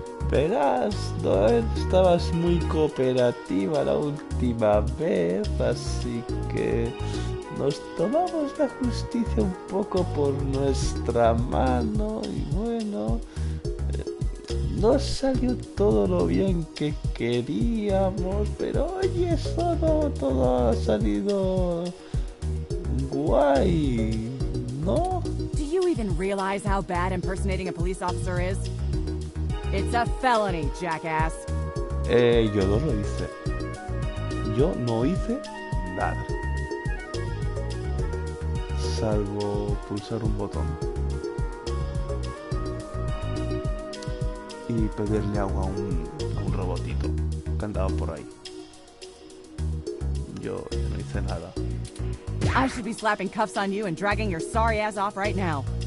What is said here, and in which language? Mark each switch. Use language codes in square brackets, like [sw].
[es] Verás, no estabas muy cooperativa la última vez, así que nos tomamos la justicia un poco por nuestra mano y bueno, no salió todo lo bien que queríamos, pero oye, todo ha salido guay, ¿no? [en] Do you even realize how bad impersonating a police officer is? It's a felony, jackass. [es] Yo no lo hice. Yo no hice nada. Salvo pulsar un botón. Y pedirle agua a un robotito que andaba por ahí. Yo no hice nada. [en] I should be slapping cuffs on you and dragging your sorry ass off right now.